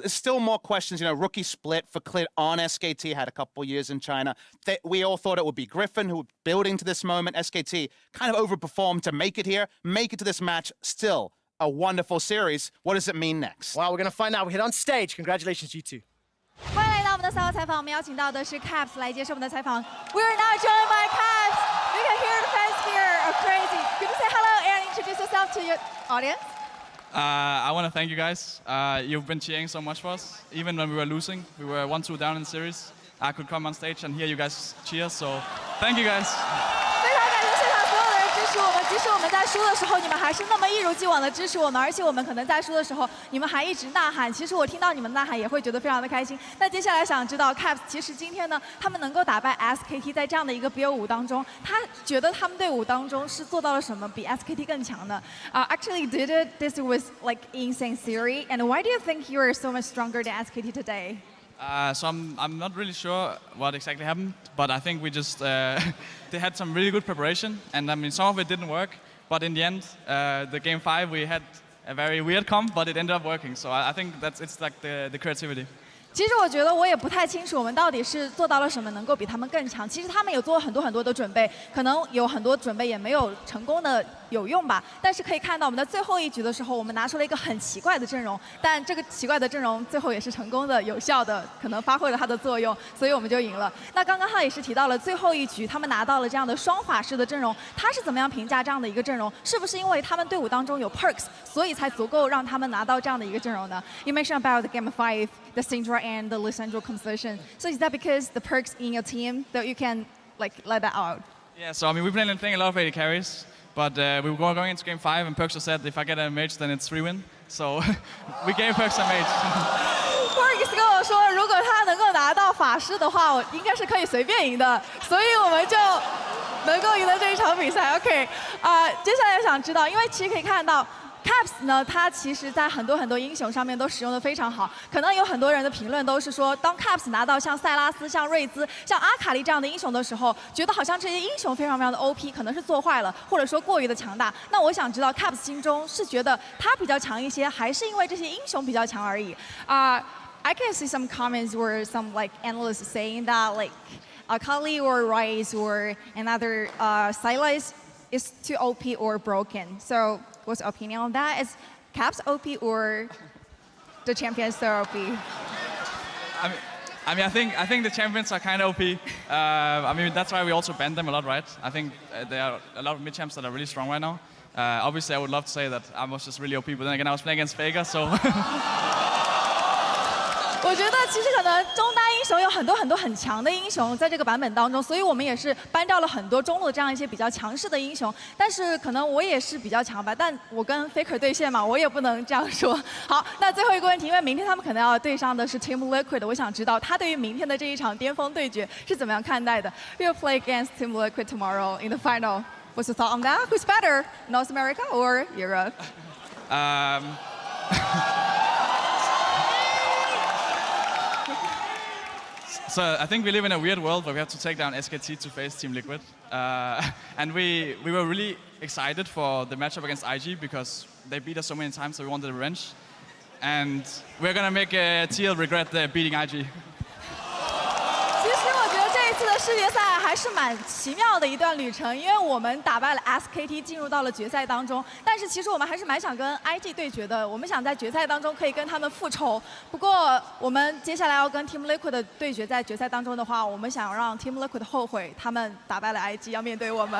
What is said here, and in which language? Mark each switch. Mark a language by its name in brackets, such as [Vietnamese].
[English] There's still more questions. You know, rookie split for Clid on SKT, had a couple years in China. We all thought it would be Griffin, who building to this moment. SKT kind of overperformed to make it here, make it to this match. Still a wonderful series. What does it mean next? Well, we're going to find out. We hit on stage. Congratulations, G2. [Chinese] 欢迎来到我们的赛后采访，我们邀请到的是 Caps 来接受我们的采访。 [English] We are now joined by Caps. You can hear the fans here are crazy. Could you say hello and introduce yourself to your audience? I want to thank you guys. You've been cheering so much for us, even when we were losing. We were 1-2 down in the series. I could come on stage and hear you guys cheer, so thank you guys. [Chinese] 非常感谢现场所有的人支持我们，即使我们在输的时候，你们还是那么一如既往的支持我们，而且我们可能在输的时候，你们还一直呐喊。其实我听到你们呐喊也会觉得非常的开心。那接下来想知道 Caps 其实今天呢，他们能够打败 SKT 在这样的一个比尔伍当中，他觉得他们队伍当中是做到了什么比 SKT 更强呢？ [English] Actually, this was like insane theory, and why do you think you are so much stronger than SKT today? So I'm not really sure what exactly happened, but I think we just they had some really good preparation, and I mean some of it didn't work, but in the end, the Game 5 we had a very weird comp, but it ended up working. So I think it's like the creativity. [Chinese] 其实我觉得我也不太清楚我们到底是做到了什么能够比他们更强。其实他们有做很多的准备，可能有很多准备也没有成功的有用吧。但是可以看到我们的最后一局的时候，我们拿出了一个很奇怪的阵容，但这个奇怪的阵容最后也是成功的、有效的，可能发挥了它的作用，所以我们就赢了。那刚刚他也是提到了最后一局他们拿到了这样的双法师的阵容，他是怎么样评价这样的一个阵容？是不是因为他们队伍当中有 Perkz， 所以才足够让他们拿到这样的一个阵容呢 ？ [English] You mentioned about the Game 5, the Syndra and the Lissandra composition. So is that because the Perkz in your team that you can like let that out? Yeah, so I mean we've been playing a lot of AD carries, but we were going into Game 5, and Perkz said if I get a mage, then it's 3-win. So we gave Perkz a mage. [Chinese] Perkz 跟我说，如果他能够拿到法师的话，我应该是可以随便赢的，所以我们就能够赢得这一场比赛。 OK， 接下来想知道，因为其实可以看到。Caps 呢，它其实在很多英雄上面都使用的非常好。可能有很多人的评论都是说，当 Caps 拿到像塞拉斯、像瑞兹、像阿卡丽这样的英雄的时候，觉得好像这些英雄非常的 OP， 可能是做坏了，或者说过于的强大。那我想知道 Caps 心中是觉得他比较强一些，还是因为这些英雄比较强而已？ [English] I can see some comments where some like analysts saying that like Akali or Ryze or another Sylas is too OP or broken. So what's your opinion on that? Is Caps OP or the champions so OP? I mean, I think the champions are kind of OP. I mean, that's why we also banned them a lot, right? I think there are a lot of mid champs that are really strong right now. Obviously, I would love to say that I was just really OP, but then again, I was playing against FLICKR, so. [Chinese] 我觉得其实可能中单英雄有很多很强的英雄在这个版本当中，所以我们也是搬掉了很多中路这样一些比较强势的英雄。但是可能我也是比较强吧，但我跟 FLICKR 对线嘛，我也不能这样说。好，那最后一个问题，因为明天他们可能要对上的是 Team LIQUID， 我想知道他对于明天的这一场巅峰对决是怎么样看待的 ？ [English] We'll play against Team LIQUID tomorrow in the final. What's your thought on that? Who's better, North America or Europe? So I think we live in a weird world where we have to take down SKT to face Team Liquid. And we were really excited for the matchup against IG because they beat us so many times, so we wanted revenge. And we're gonna make TL regret beating IG. [Chinese] 其实我觉得这一次的世界赛还是蛮奇妙的一段旅程，因为我们打败了 SKT， 进入到了决赛当中。但是其实我们还是蛮想跟 IG 对决的，我们想在决赛当中可以跟他们复仇。不过我们接下来要跟 Team Liquid 对决，在决赛当中的话，我们想让 Team Liquid 后悔他们打败了 IG， 要面对我们。